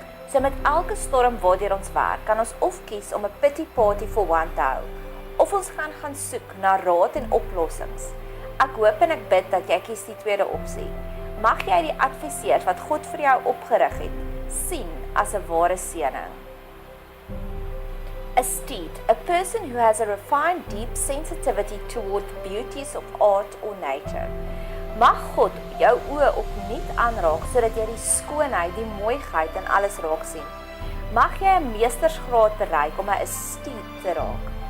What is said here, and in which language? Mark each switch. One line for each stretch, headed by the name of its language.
Afrikaans: So met elke storm waardeur ons werk, kan ons of kies om 'n
English: pity party for one
Afrikaans: te hou, of ons gaan soek na raad en oplossings. Ek hoop en ek bid dat jy kies die tweede opsie. Mag jy die adviseurs wat God vir jou opgerig het, sien as 'n ware seëning.
English: Esteed, a person who has a refined, deep sensitivity toward the beauties of art or nature.
Afrikaans: Mag God jou oë opnuut aanraak sodat jy die skoonheid, die mooiheid in alles raak sien. Mag jy 'n meestersgraad bereik om 'n esteet te raak.